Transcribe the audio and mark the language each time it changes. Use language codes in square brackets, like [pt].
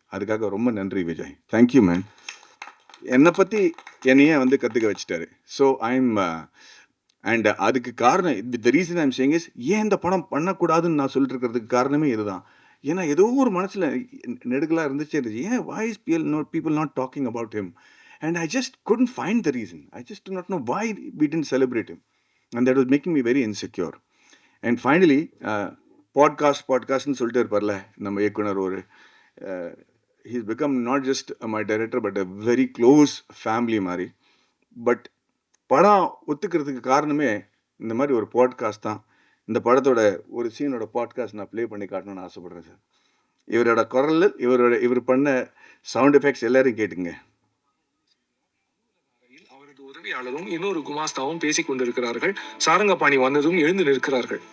[ta] அதுக்காக ரொம்ப நன்றி விஜய். [en] Thank you man. [ta] என்ன பத்தி என்னையே வந்து கத்துக்க வச்சுட்டாரு. [en] so I am and [ta] அதுக்கு காரணம் [en] the reason I am saying is [ta] ஏன் இந்த படம் பண்ணக்கூடாதுன்னு நான் சொல்லிட்டு இருக்கிறதுக்கு காரணமே இதுதான். ஏன்னா ஏதோ ஒரு மனசுல நெடுகலா இருந்துச்சே இருந்துச்சு. [en] ஏன் why is people not talking about him? And I just couldn't find the reason. I just do not know why we didn't celebrate him. And that was making me very insecure. And finally, [ta] பாட்காஸ்ட்னு சொல்லிட்டு இருப்பார்ல நம்ம இயக்குனர் ஒரு [en] he's become not just my director but a very close family [ta] மாதிரி. But படம் ஒத்துக்கிறதுக்கு காரணமே இந்த மாதிரி ஒரு பாட்காஸ்ட் தான். இந்த படத்தோட ஒரு சீனோட பாட்காஸ்ட் நான் ப்ளே பண்ணி காட்டணும்னு ஆசைப்படுறேன் சார். இவரோட குரல், இவர் பண்ண சவுண்ட் எஃபெக்ட்ஸ் எல்லாரும் கேட்டுங்க. அவரது உதவியாளரும் இன்னொரு குமாஸ்தாவும் பேசிக் கொண்டிருக்கிறார்கள். சாரங்கபாணி வந்ததும் எழுந்து நிற்கிறார்கள்.